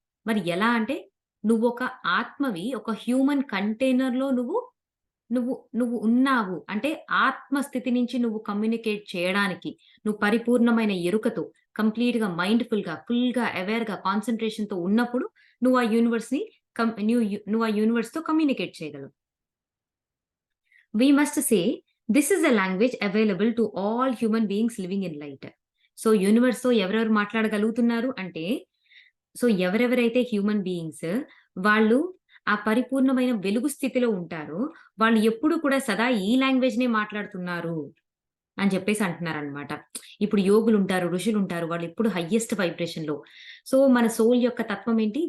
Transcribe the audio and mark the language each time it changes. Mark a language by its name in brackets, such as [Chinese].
[Telugu] మరి ఎలా అంటే, నువ్వొక ఆత్మవి ఒక హ్యూమన్ కంటైనర్‌లో నువ్వు నువ్వు నువ్వు ఉన్నావు. అంటే ఆత్మ స్థితి నుంచి నువ్వు కమ్యూనికేట్ చేయడానికి, నువ్వు పరిపూర్ణమైన ఎరుకతో, కంప్లీట్‌గా మైండ్‌ఫుల్‌గా, ఫుల్‌గా అవేర్‌గా, కాన్సంట్రేషన్‌తో ఉన్నప్పుడు నువ్వు ఆ యూనివర్స్‌ని నువ్వు ఆ యూనివర్స్‌తో కమ్యూనికేట్ చేయగలవు. [English] We must say, this is a language available to all human beings living in light. [Telugu] So, యూనివర్స్‌తో ఎవరెవరు మాట్లాడగలుగుతున్నారు అంటే, సో, ఎవరెవరైతే హ్యూమన్ బీయింగ్స్ వాళ్ళు ఆ పరిపూర్ణమైన వెలుగు స్థితిలో ఉంటారో, వాళ్ళు ఎప్పుడు కూడా సదా ఈ లాంగ్వేజ్‌నే మాట్లాడుతున్నారు అని చెప్పేసి అంటున్నారనమాట. ఇప్పుడు యోగులుంటారు, ఋషులుంటారు. వాళ్ళెప్పుడు హైయెస్ట్ వైబ్రేషన్‌లో. సో, మన సోల్ యొక్క తత్వం ఏంటి?